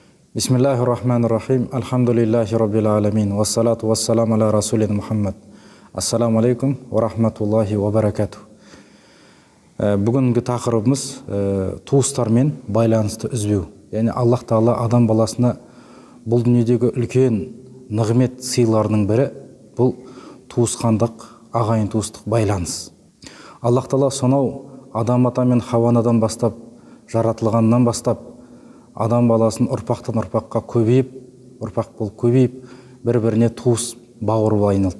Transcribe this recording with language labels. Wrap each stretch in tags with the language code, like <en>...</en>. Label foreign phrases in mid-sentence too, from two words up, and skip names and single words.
<ar>بسم الله الرحمن الرحيم الحمد لله رب العالمين. والصلاة والسلام على رسولنا محمد السلام عليكم ورحمة الله وبركاته.</ar> <kk>Бүгінгі тақырыбымыз туыстармен байланысты үзбеу. Яғни Аллах Тағала адам баласына бұл дүниедегі үлкен нығмет сыйларының бірі бұл туысқандық, ағайын туыстық байланыс. Аллах Тағала сонау адам ата мен Хауанадан бастап, жаратылғаннан бастап, адам баласын ұрпақтан ұрпаққа көбейіп, ұрпақ болып көбейіп, бір-біріне туыс бауыр болып айналды.</kk>